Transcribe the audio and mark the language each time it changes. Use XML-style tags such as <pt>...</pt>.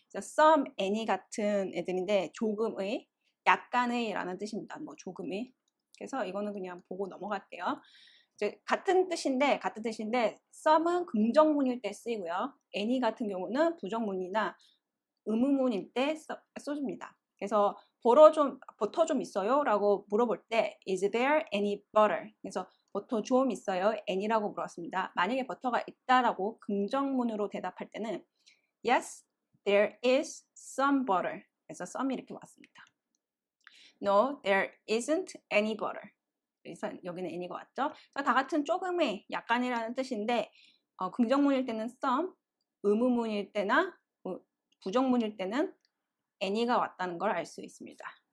<ko>some, any 같은 애들인데 조금의, 약간의라는 뜻입니다. 뭐 조금의. 그래서 이거는 그냥 보고 넘어갈게요. 이제 같은 뜻인데 some은 긍정문일 때 쓰이고요. any 같은 경우는 부정문이나 의문문일 때 써줍니다. 그래서 버터 좀 있어요? 라고 물어볼 때</ko> <en>is there any butter?</en> <ko>그래서 버터 좀 있어요? any라고 물었습니다. 만약에 버터가 있다라고 긍정문으로 대답할 때는</ko> <en>yes, there is some butter.</en> <ko>그래서 some이 이렇게 왔습니다.</ko> <en>No, there isn't any butter.</en> <ko>그래서 여기는 any가 왔죠. 다 같은 조금의, 약간이라는 뜻인데 긍정문일 때는 some, 의문문일 때나 부정문일 때는 any가 왔다는 걸 알 수 있습니다.</ko>